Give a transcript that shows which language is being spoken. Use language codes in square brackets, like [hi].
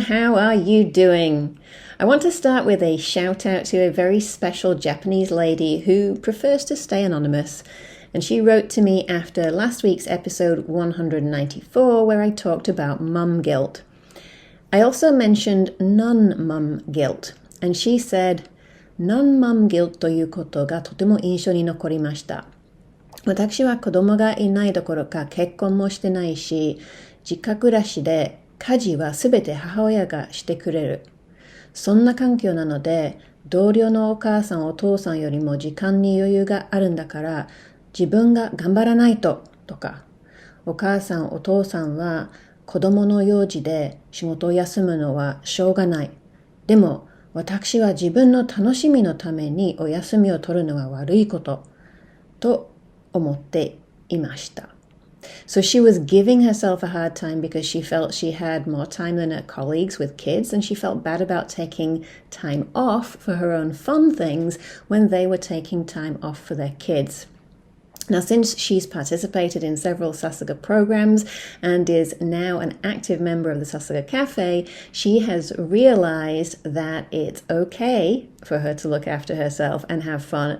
[en] How are you doing? I want to start with a shout out to a very special Japanese lady who prefers to stay anonymous. And she wrote to me after last week's episode 194, where I talked about mum guilt. I also mentioned non-mum guilt. And she said, non-mum guilt [ja] ということがとても印象に残りました。私は子供がいないどころか結婚もしてないし、実家暮らしで家事はすべて母親がしてくれる。そんな環境なので、同僚のお母さんお父さんよりも時間に余裕があるんだから、自分が頑張らないと、とか、お母さんお父さんは子供の用事で仕事を休むのはしょうがない。でも、私は自分の楽しみのためにお休みを取るのは悪いこと、と思っていました。 [en] So she was giving herself a hard time because she felt she had more time than her colleagues with kids, and she felt bad about taking time off for her own fun things when they were taking time off for their kids. Now, since she's participated in several Sasuga programs and is now an active member of the Sasuga Cafe, she has realized that it's okay for her to look after herself and have fun.